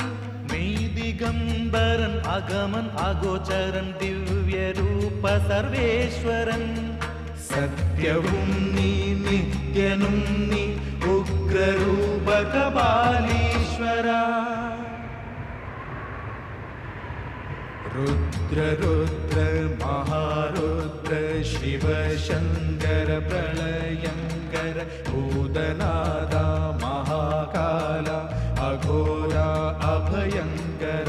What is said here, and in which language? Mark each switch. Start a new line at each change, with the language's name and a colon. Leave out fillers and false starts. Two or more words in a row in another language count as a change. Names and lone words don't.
Malayalam: ദിഗംബരൻ അഗമൻ അഗോചരൻ ദിവ്യരൂപ സർവേശ്വരൻ. സത്യവും നീ നിത്യനും നീ ഉഗ്രരൂപ കപാലീശ്വര.
Sanskrit: रुद्र रुद्र महारुद्र शिव शंकर प्रलयंकर भूतनाथ महाकाल अघोर अभयंकर.